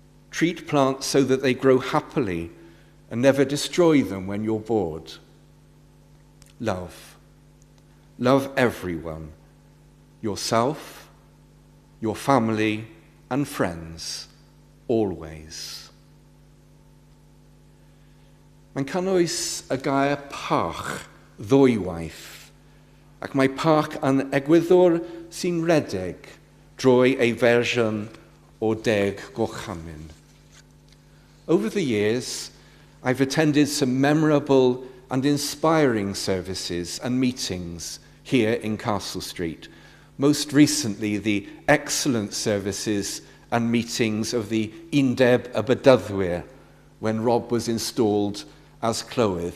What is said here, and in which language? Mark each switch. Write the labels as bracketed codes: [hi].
[en] Treat plants so that they grow happily and never destroy them when you're bored. Love. Love everyone. Yourself, your family, and friends, always. [cy] Mae'n cynnwys y gair parch ddwywaith, ac mae parch yn egwyddor sy'n redeg drwy ei fersiwn o 10 gorchamin. [en] Over the years, I've attended some memorable and inspiring services and meetings here in Castle Street. Most recently, the excellent services and meetings of the Undeb y Bydyddwyr when Rob was installed as Clwydd.